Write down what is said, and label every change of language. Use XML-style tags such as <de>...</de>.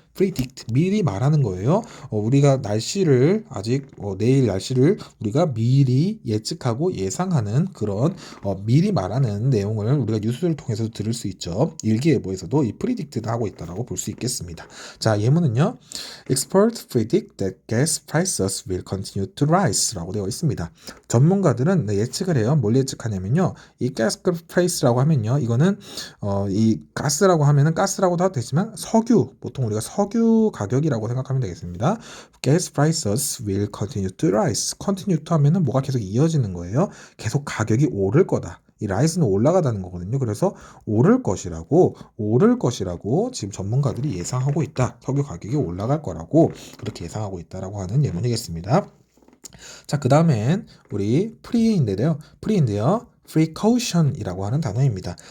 <ko>predict 미리 말하는 거예요. 우리가 날씨를 아직 내일 날씨를 우리가 미리 예측하고 예상하는 그런 미리 말하는 내용을 우리가 뉴스를 통해서 들을 수 있죠. 일기예보에서도 이 predict를 하고 있다라고 볼 수 있겠습니다. 자, 예문은요.</ko> <en>Experts predict that gas prices will continue to rise</en> <ko>라고 되어 있습니다. 전문가들은 예측을 해요. 뭘 예측하냐면요. 이 gas price라고 하면요. 이거는 이 가스라고 하면은 가스라고도 하도 되지만 보통 우리가 석유 가격이라고 생각하면 되겠습니다.</ko> <en>Gas prices will continue to rise.</en> <ko>continue to 하면은 뭐가 계속 이어지는 거예요. 계속 가격이 오를 거다. 이 rise는 올라가다는 거거든요. 그래서 오를 것이라고 지금 전문가들이 예상하고 있다. 석유 가격이 올라갈 거라고 그렇게 예상하고 있다라고 하는 예문이겠습니다. 자, 그 다음엔 우리 프리인데요. precaution이라고 하는 단어입니다.</ko>